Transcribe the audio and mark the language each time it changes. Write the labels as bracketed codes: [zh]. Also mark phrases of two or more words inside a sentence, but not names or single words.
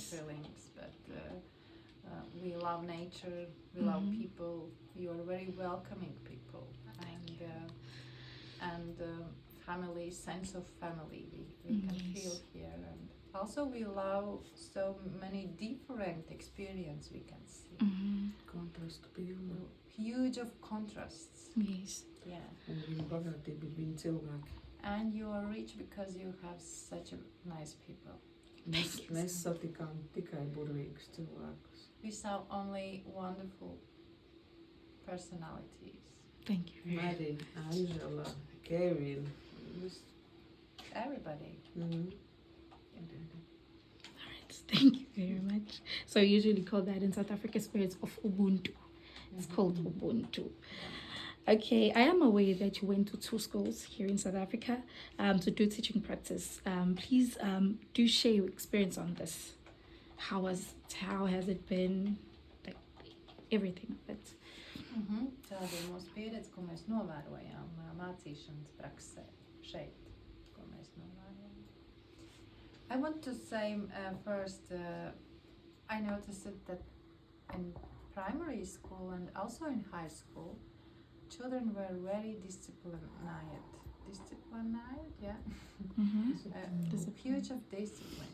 [en] feelings, but we love nature, we love people, you are very welcoming people, and family, sense of family we can Yes. feel here, and also we love so many different experience we can see. [lv] Contrast pilna. [en] Huge of contrasts. Yes. Yeah. [lv] Un viņa bagātība viņa cilvēki. [en] And you are rich because you have such a nice people. [lv] Mēs satikām tikai burvīgus cilvēkus. [en] We saw only wonderful personalities. Thank you. Marija, Angela, Kevin. Everybody. All right. Thank you very much. So we usually call that in South Africa spirits of Ubuntu. It's called Ubuntu. Okay, I am aware that you went to two schools here in South Africa to do teaching practice. Please do share your experience on this. How has it been? Like everything of it. [lv] Tāda ir mūsu pieredze, ko mēs novērojām mācīšanas praksē šeit, ko mēs novērojām. [en] I want to say first, I noticed that in primary school and also in high school, children were very disciplined, yeah? Huge of discipline.